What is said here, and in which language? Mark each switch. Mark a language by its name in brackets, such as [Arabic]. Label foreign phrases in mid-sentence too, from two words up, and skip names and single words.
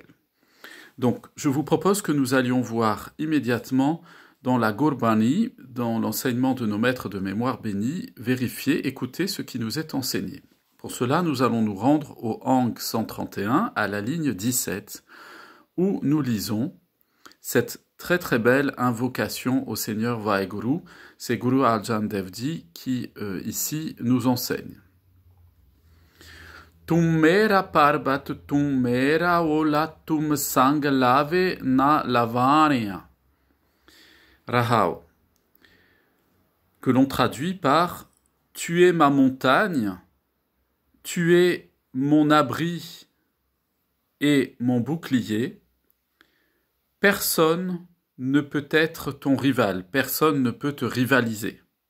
[French] Donc, je vous propose que nous allions voir immédiatement dans la Gurbani, dans l'enseignement de nos maîtres de mémoire bénis, vérifier, écouter ce qui nous est enseigné. Pour cela, nous allons nous rendre au Hang 131, à la ligne 17, où nous lisons cette très très belle invocation au Seigneur Vaheguru. C'est Guru Arjan Devji qui, ici, nous enseigne. [Punjabi] ਤੁਮ ਮੇਰਾ ਪਰਬਤ, ਤੁਮ ਮੇਰਾ ਓਲਾ, ਤੁਮ ਸੰਗ ਲਵੈ ਨ ਲਾਵਨੀਆ. [French] Rahao, que l'on traduit par « Tu es ma montagne ». Tu es mon abri et mon bouclier. Personne ne peut être ton rival, personne ne peut te rivaliser.